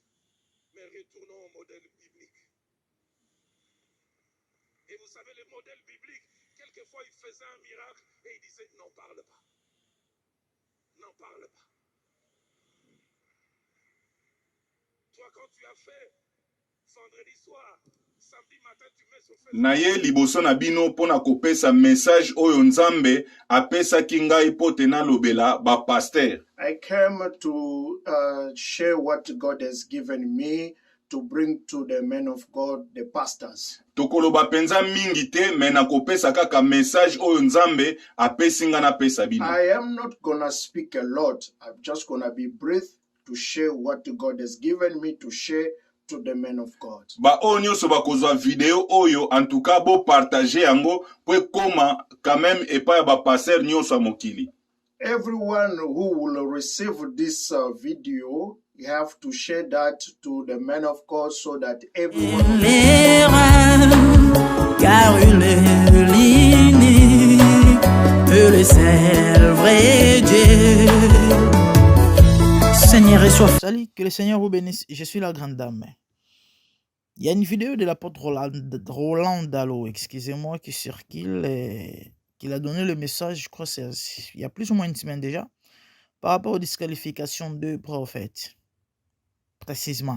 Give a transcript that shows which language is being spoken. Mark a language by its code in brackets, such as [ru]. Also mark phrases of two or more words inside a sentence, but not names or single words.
[fr] Mais retournons au modèle biblique. Et vous savez, les modèles bibliques, quelquefois, ils faisaient un miracle et ils disaient, n'en parle pas. N'en parle pas. Toi, quand tu as fait vendredi soir, samedi matin, tu mets sur Facebook. [ln] Na ye liboso na bino pona kopesa message oyo Nzambe apesaki ngai po te nalobela ba pasteur. [en] I came to share what God has given me to bring to the men of God, the pastors. [ln] Tokoloba penza mingi te me na kopesa kaka message oyo Nzambe apesi nga na pesa bino. [en] I am not gonna speak a lot. I'm just gonna be brief to share what God has given me to share to the men of God. [ln] Ba oyo nyonso bakozwa video oyo [fr] en tout cas [ln] bo partager yango po ekoma [fr] quand même [ln] epai ya ba pasteur nyonso ya mokili. Everyone who will receive this video, you have to share that to the men of God so that everyone. [fr] Car il est l'unique, le seul vrai Dieu. Seigneur et soif. Salut, que le Seigneur vous bénisse. Je suis la grande dame. Il y a une vidéo de l'apôtre Roland Dallot, excusez-moi, qui circule et qu'il a donné le message, je crois, il y a plus ou moins une semaine déjà, par rapport aux disqualifications de prophètes, précisément.